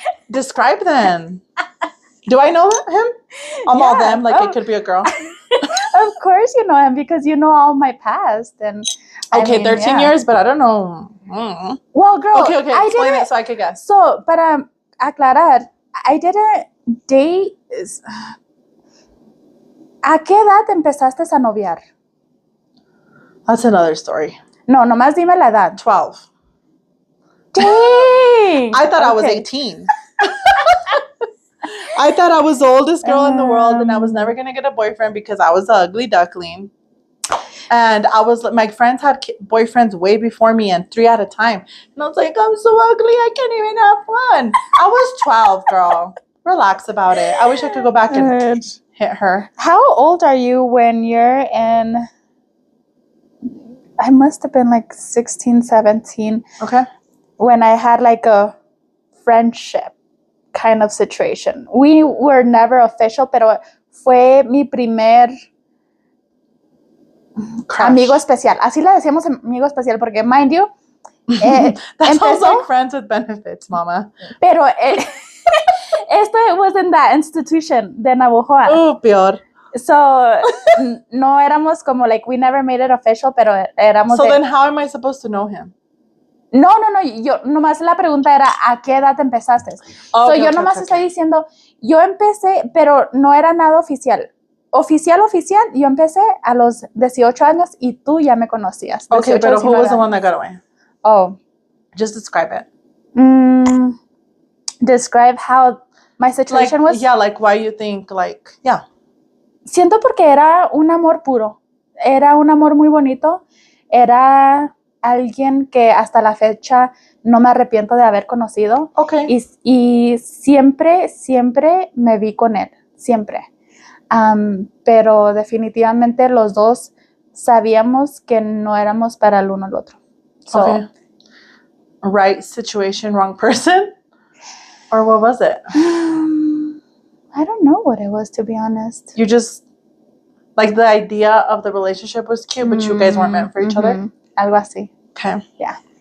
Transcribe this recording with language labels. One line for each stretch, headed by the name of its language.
English: Describe them. Do I know him? All them. It could be a girl. Of course you know him because you know all my past. And 13 years, but I don't know. Well, girl. Okay. Explain it so I could guess. So,
Spanish: para aclarar,
English: I didn't date.
Spanish: ¿A qué edad empezaste a noviar?
English: That's another story.
Spanish: No, nomás dime la edad.
English: 12. Dang! I thought I was 18. I thought I was the oldest girl in the world, and I was never going to get a boyfriend because I was the ugly duckling. And my friends had boyfriends way before me, and 3 at a time. And I was like, I'm so ugly, I can't even have fun. I was 12, girl. Relax about it. I wish I could go back and hit her. How old are you when you're in... I must have been 16, 17. Okay. When I had a friendship kind of situation. We were never official,
Spanish: pero fue mi primer
English: crush.
Spanish: Amigo especial. Así le decíamos amigo especial porque,
English: mind you, that sounds like friends with benefits, mama.
Spanish: Pero esto
English: was in that institution
Spanish: de
English: Navojoa.
Spanish: Oh, peor.
English: So,
Spanish: no éramos como
English: we never made it official,
Spanish: pero éramos.
English: So then how am I supposed to know him?
Spanish: No, yo nomás la pregunta era ¿a qué edad empezaste? Yo nomás estoy diciendo, yo empecé, pero no era nada oficial. Oficial, yo empecé a los 18 años y tú ya me conocías.
English: Okay, but who was the one that got away? Oh. Just describe it. Describe how my situation was? Yeah, why you think, yeah.
Spanish: Siento porque era un amor puro. Era un amor muy bonito. Era alguien que hasta la fecha no me arrepiento de haber conocido.
English: Okay.
Spanish: Y siempre me vi con él. Siempre. Pero definitivamente los dos sabíamos que no éramos para el uno al otro.
English: So, okay. Right situation, wrong person? Or what was it? I don't know what it was, to be honest. You just, the idea of the relationship was cute, but you guys weren't meant for each other?
Spanish: Algo así.
English: Okay. Yeah.